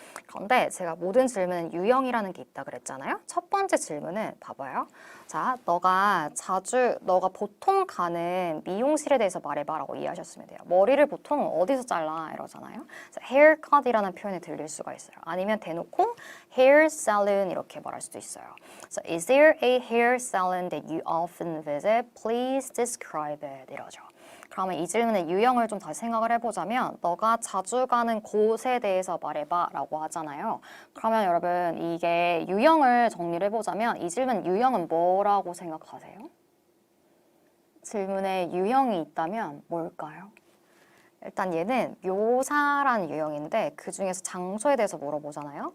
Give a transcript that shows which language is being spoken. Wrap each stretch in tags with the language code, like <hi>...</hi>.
<ko>그런데 제가 모든 질문은 유형이라는 게 있다 그랬잖아요. 첫 번째 질문은 봐봐요. 자, 너가 보통 가는 미용실에 대해서 말해봐라고 이해하셨으면 돼요. 머리를 보통 어디서 잘라 이러잖아요. haircut이라는 표현이 들릴 수가 있어요. 아니면 대놓고 hair salon 이렇게 말할 수도 있어요.</ko> <en>So, is there a hair salon that you often visit? Please describe it</en> <ko>이러죠. 그러면 이 질문의 유형을 좀 다시 생각을 해보자면 너가 자주 가는 곳에 대해서 말해봐 라고 하잖아요. 그러면 여러분 이게 유형을 정리를 해보자면 이 질문 유형은 뭐라고 생각하세요? 질문에 유형이 있다면 뭘까요? 일단 얘는 묘사라는 유형인데 그 중에서 장소에 대해서 물어보잖아요.</ko>